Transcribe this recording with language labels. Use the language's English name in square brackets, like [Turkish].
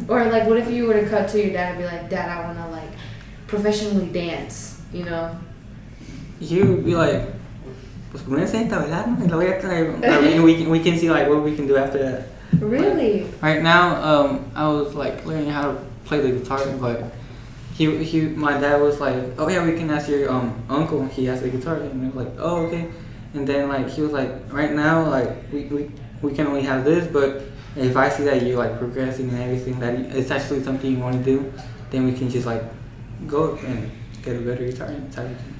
[English] Or what if you were to cut to your dad and be like, Dad, I want to professionally dance, He would be like, [Spanish] pues pónganse a bailar, ¿no? Y lo voy a traer. [English] We can see what we can do after that. Really? Right now, I was learning how to play the guitar, but my dad was like, oh yeah, we can ask your uncle. He has the guitar, and I was like, oh okay. And then like he was like, right now like we can only have this, but if I see that you're like progressing and everything, that it's actually something you want to do, then we can just like go and get a better guitar and type of thing.